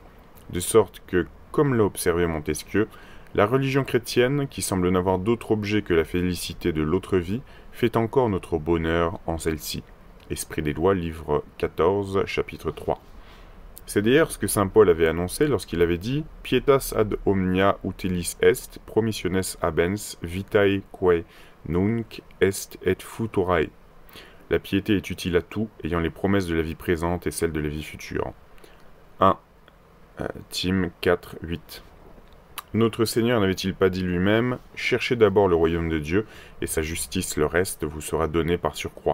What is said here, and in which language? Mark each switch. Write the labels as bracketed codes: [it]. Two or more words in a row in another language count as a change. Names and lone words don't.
[fr] De sorte que, comme l'a observé Montesquieu, la religion chrétienne, qui semble n'avoir d'autre objet que la félicité de l'autre vie, fait encore notre bonheur en celle-ci. Esprit des lois, livre 14, chapitre 3. C'est d'ailleurs ce que saint Paul avait annoncé lorsqu'il avait dit « [la] Pietas ad omnia utilis est, promissiones habens, vitae quae nunc est et futurae ». [fr] La piété est utile à tout, ayant les promesses de la vie présente et celles de la vie future. 1 Tim 4, 8. Notre Seigneur n'avait-il pas dit lui-même « Cherchez d'abord le royaume de Dieu, et sa justice, le reste, vous sera donné par surcroît ».